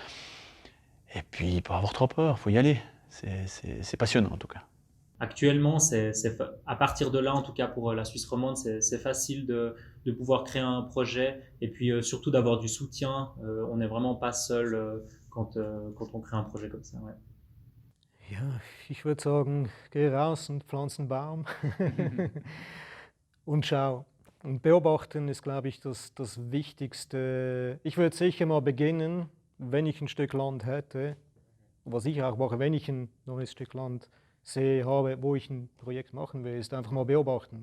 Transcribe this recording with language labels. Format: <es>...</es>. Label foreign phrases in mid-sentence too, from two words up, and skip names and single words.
<fr>Et puis pas avoir trop peur, il faut y aller. C'est passionnant en tout cas. Actuellement, à partir de là, en tout cas pour la Suisse romande, c'est facile de pouvoir créer un projet et puis surtout d'avoir du soutien. On n'est vraiment pas seul quand on crée un projet comme ça. Ouais.</fr> <de>Ja, ich würde sagen, geh raus und pflanz einen Baum und schau. Und beobachten ist, glaube ich, das Wichtigste. Ich würde sicher mal beginnen, wenn ich ein Stück Land hätte, was ich auch mache, wenn ich ein neues Stück Land habe, wo ich ein Projekt machen will, ist einfach mal beobachten.</de>